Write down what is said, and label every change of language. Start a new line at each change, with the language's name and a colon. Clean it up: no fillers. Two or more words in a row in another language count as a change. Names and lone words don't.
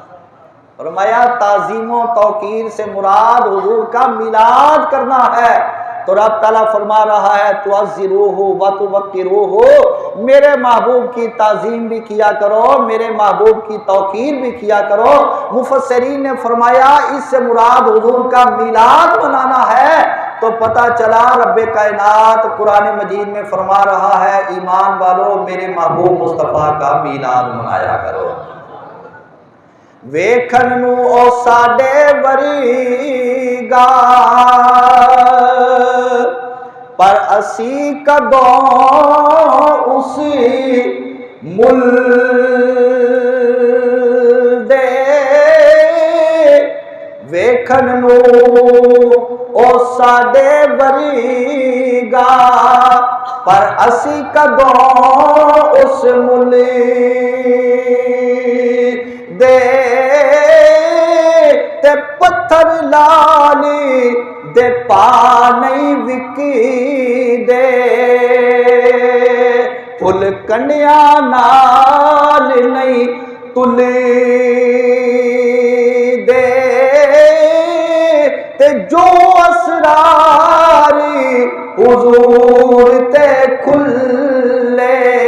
Urdu: فرمایا تعظیم و توقیر سے مراد حضور کا میلاد کرنا ہے، تو رب تعالیٰ فرما رہا ہے
Arabic: تُعَزِّرُوهُ وَتُوَقِّرُوهُ،
Urdu: میرے محبوب کی تعظیم بھی کیا کرو، میرے محبوب کی توقیر بھی کیا کرو۔ مفسرین نے فرمایا اس سے مراد حضور کا میلاد منانا ہے۔ تو پتہ چلا رب کائنات قرآن مجید میں فرما رہا ہے ایمان والو میرے محبوب مصطفیٰ کا میلاد منایا کرو۔
Punjabi: ویکھن نو او ساڈے وریگا پر اسی کدوں اسی مل دے، ویکھن نو او ساڈے وریگا پر اسی کدوں اس مل دے، تے پتھر لالی دے پا نہیں وکی دے، پھل کنیا نال نہیں تلی دے، تے جو اسراری حضور تے کھلے